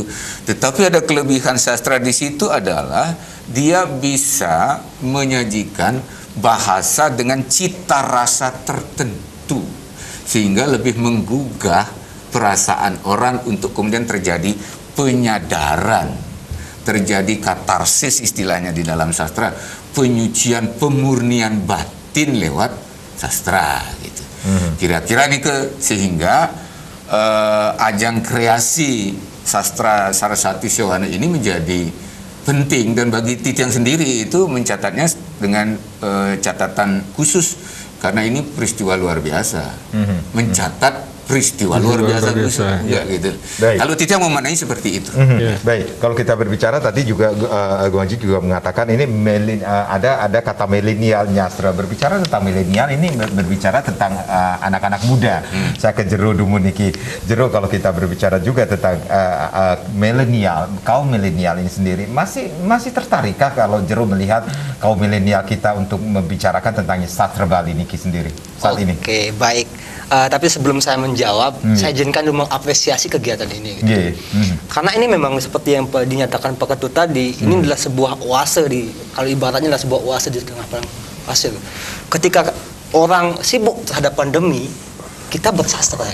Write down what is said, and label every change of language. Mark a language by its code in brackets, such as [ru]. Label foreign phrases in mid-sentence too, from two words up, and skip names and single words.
[id] Tetapi ada kelebihan sastra di situ adalah dia bisa menyajikan bahasa dengan cita rasa tertentu sehingga lebih menggugah perasaan orang untuk kemudian terjadi penyadaran, terjadi katarsis istilahnya di dalam sastra, penyucian, pemurnian batin lewat sastra gitu. Kira-kira nih sehingga ajang kreasi sastra Saraswati Sewana ini menjadi penting, dan bagi Titiang sendiri itu mencatatnya dengan catatan khusus karena ini peristiwa luar biasa. Mencatat peristiwa luar biasa. Gitu. Kalau Titiang memaknai seperti itu. Baik, kalau kita berbicara tadi juga Gonji juga mengatakan ini ada kata milenial nyastra. Berbicara tentang milenial ini berbicara tentang anak-anak muda. Saya ke Jero Dumun niki. Jero, kalau kita berbicara juga tentang milenial, kaum milenial ini sendiri masih tertarikkah kalau Jero melihat kaum milenial kita untuk membicarakan tentang sastra Bali niki sendiri saat ini? Oke, baik. Tapi sebelum saya menjawab, saya izinkan dulu mengapresiasi kegiatan ini. Karena ini memang seperti yang dinyatakan Pak Ketut tadi, ini adalah sebuah oase kalau ibaratnya adalah sebuah oase di tengah padang pasir. Ketika orang sibuk terhadap pandemi, kita bersastra.